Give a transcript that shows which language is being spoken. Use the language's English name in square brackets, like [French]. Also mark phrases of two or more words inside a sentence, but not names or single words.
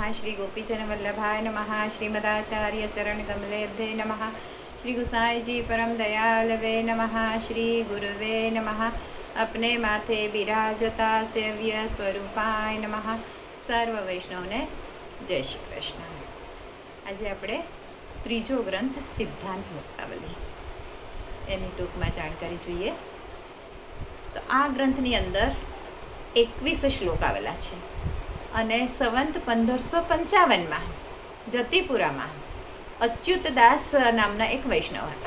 [Sanskrit] श्री गोपीजन वल्लभाय नमः। श्रीमदाचार्य चरण कमलेभ्ये नमः। श्री गुसाई जी परम दयालवे नमः। श्री गुरुवे नमः। [Gujarati] આપણે માથે બિરાજતા [Sanskrit] सेव्य स्वरूपाय नमः। [Gujarati] સર્વ વૈષ્ણવને જય શ્રી કૃષ્ણ। आज આપણે ત્રીજો ગ્રંથ સિદ્ધાંત મુક્તાવલી એની ટૂંકમાં જાણકારી જોઈએ તો આ ગ્રંથની અંદર 21 શ્લોક આવેલા છે અને સંવંત 1555માં જતીપુરામાં અચ્યુતદાસ નામના એક વૈષ્ણવ હતા.